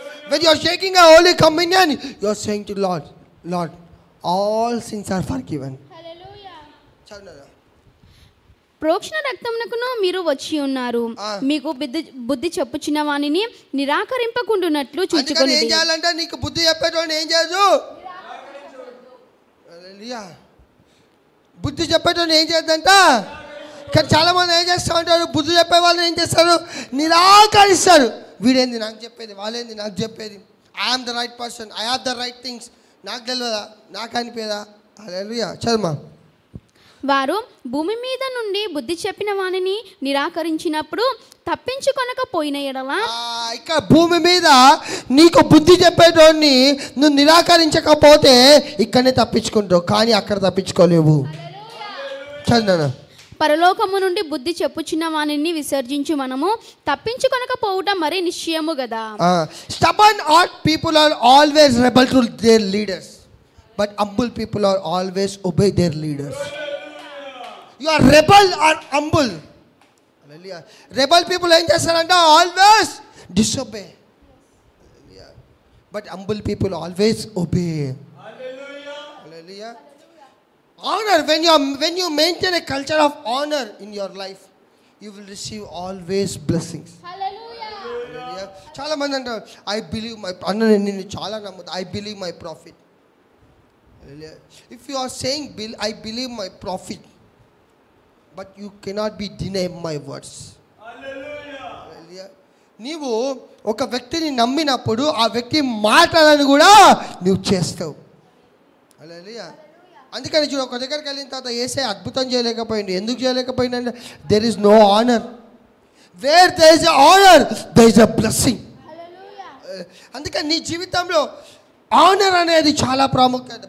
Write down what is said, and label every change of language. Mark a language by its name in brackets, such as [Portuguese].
[English] When you are taking a holy communion, you are saying to Lord, Lord, all sins are forgiven. [Telugu] హల్లెలూయా. ప్రోక్షణ రక్తమునకును మీరు వచ్చి ఉన్నారు, మీకు బుద్ధి చెప్పుచున్న వానిని నిరాకరింపకుండునట్లు చూచుకొనుడి. ఏం చేయాలంటే నీకు బుద్ధి చెప్పేటోని ఏం చేయదు. హల్లెలూయా. బుద్ధి చెప్పేటోని ఏం చేయదంట? కానీ చాలామంది ఏం చేస్తూ ఉంటారు, బుద్ధి చెప్పే వాళ్ళు ఏం చేస్తారు, నిరాకరిస్తారు. వీడేంది నాకు చెప్పేది, వాళ్ళేంది నాకు చెప్పేది, [English] I am the right person, I have the right things, [Telugu] నాకు తెలియదా, నాకు అనిపేదా. హల్లెలూయా. చదువు. వారు భూమి మీద నుండి బుద్ధి చెప్పిన వానిని నిరాకరించినప్పుడు తప్పించుకొనకపోయిన ఎడల, ఇక్కడ భూమి మీద నీకు బుద్ధి చెప్పేటోడిని నువ్వు నిరాకరించకపోతే ఇక్కడనే తప్పించుకుంటావు, కానీ అక్కడ తప్పించుకోలేవు. చదువు. పరలోకము నుండి బుద్ధి చెప్పుచున్న వానిని విసర్జించు మనము తప్పించుకొనకపోవుట మరీ నిశ్చయము కదా. [English] Stubborn people are always rebel to their leaders, but humble people are always obey their leaders. You are rebel or humble. Hallelujah. Rebel people [Telugu] ఏం చేస్తారంటే [English] always disobey. Hallelujah. But humble people always obey. Hallelujah. Hallelujah. Honor, when you maintain a culture of honor in your life, you will receive always blessings. Hallelujah. [Telugu] చాలా మంది అంటారు, I believe my అన్న నేను చాలా నమ్ముతా, [English] I believe my prophet. Hallelujah. If you are saying I believe my prophet, but you cannot be deny my words. Hallelujah. [Telugu] నీవు ఒక వ్యక్తిని నమ్మినప్పుడు ఆ వ్యక్తి మాటలను కూడా నువ్వు చేస్తావు. Hallelujah. అందుకని చూడు, ఒక దగ్గరికి వెళ్ళిన తర్వాత యేసయ్య అద్భుతం చేయలేకపోయింది. ఎందుకు చేయలేకపోయిందంటే [English] There is no honour. Where there is honour there is a blessing. [Telugu] అందుకని నీ జీవితంలో ఆనర్ అనేది చాలా ప్రాముఖ్యత.